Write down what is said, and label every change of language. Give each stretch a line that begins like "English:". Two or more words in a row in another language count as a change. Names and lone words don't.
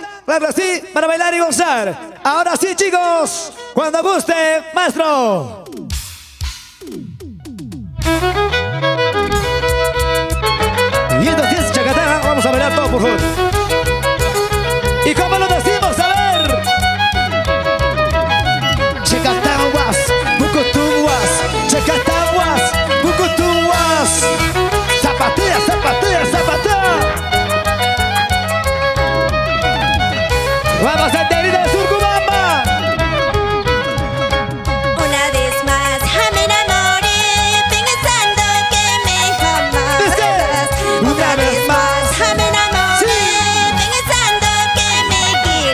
Spanish: Claro, sí, para bailar y gozar. Ahora sí, chicos, cuando guste, maestro. Y entonces es Chacatán, vamos a bailar todos, por favor. ¿Y cómo lo decimos? A ver. Chacataguas, Bucutuguas, Chacataguas, Bucutuguas. Zapatea, zapatea, zapatea. Vamos a tener de Surcubamba. Una vez más, me enamoré pensando que me jamás. Una vez más, me enamoré pensando que me